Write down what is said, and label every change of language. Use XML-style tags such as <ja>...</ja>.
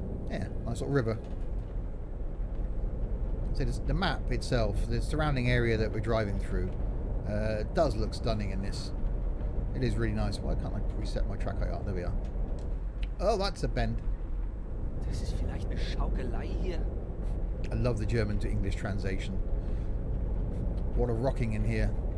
<en>Yeah, nice little river. So the map itself, the surrounding area that we're driving through, does look stunning in this. It is really nice. Why can't I reset my track? Oh, there we are. Oh, that's a bend.</en> <de>Das ist vielleicht eine Schaukelei hier.</de> <en>I love the German to English translation. What a rocking in here.</en>